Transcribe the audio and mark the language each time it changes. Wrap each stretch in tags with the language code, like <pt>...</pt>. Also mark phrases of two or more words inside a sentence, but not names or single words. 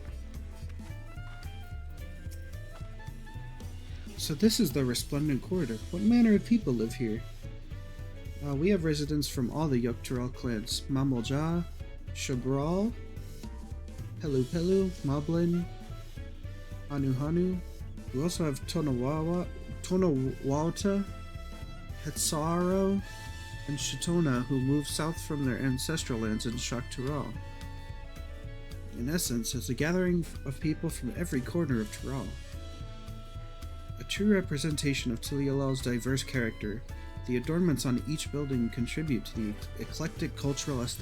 <en>So this is the Resplendent Corridor. What manner of people live here? We have residents from all the Yoktural clans. Mamolja, Shabral, Pelu Pelu, Moblin, Hanu Hanu. We also have Tonawata, Hetsaro, and Shitona, who moved south from their ancestral lands in Shaktural. In essence, it's a gathering of people from every corner of Tyrol. A true representation of Tulialal's diverse character, the adornments on each building contribute to the eclectic cultural aesthetic.</en>